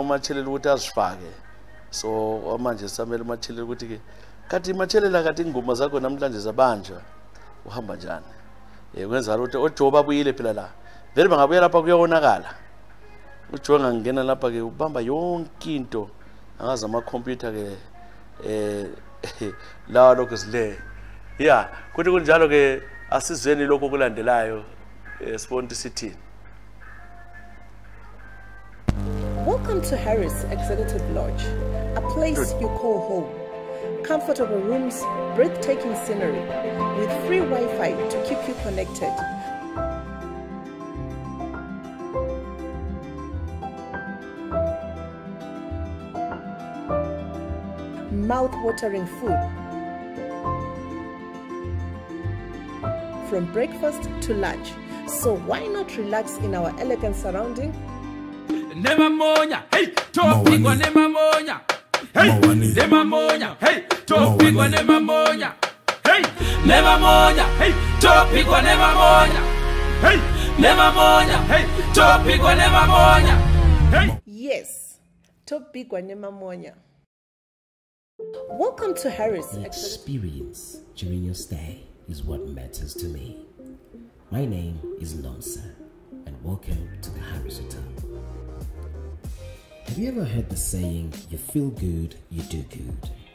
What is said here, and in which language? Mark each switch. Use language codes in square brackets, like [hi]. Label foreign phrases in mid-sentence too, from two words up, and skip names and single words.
[zu] umatshelele ukuthi azifake so manje samele umatshelele ukuthi ke kathi imatshelela kathi ingoma zakho namhlanje zabanjwa uhamba njani kwenza ukuthi oJobe babuyile phela la vele bangabuya lapha kuyonakala uJobe ngangena lapha ke ubamba yonke into angaza ama computer ke la lokho sile yeah kuthi kunjalo ke asizweni lokho kulandelayo Siband City. [en] Welcome to Harris Executive Lodge, a place you call home. Comfortable rooms, breathtaking scenery, with free Wi-Fi to keep you connected. Mouth-watering food. From breakfast to lunch. So why not relax in our elegant surrounding? Nemamonya, hey, topigwa nemamonya. Hey, nemamonya, hey, topigwa nemamonya. Hey, nemamonya, hey, topigwa nemamonya. Hey, nemamonya, hey, topigwa nemamonya. Hey. Yes, topigwa nemamonya. Welcome to Harris. The experience during your stay is what matters to me. My name is Nonsa, and welcome to the Harris Hotel. Have you ever heard the saying, you feel good, you do good?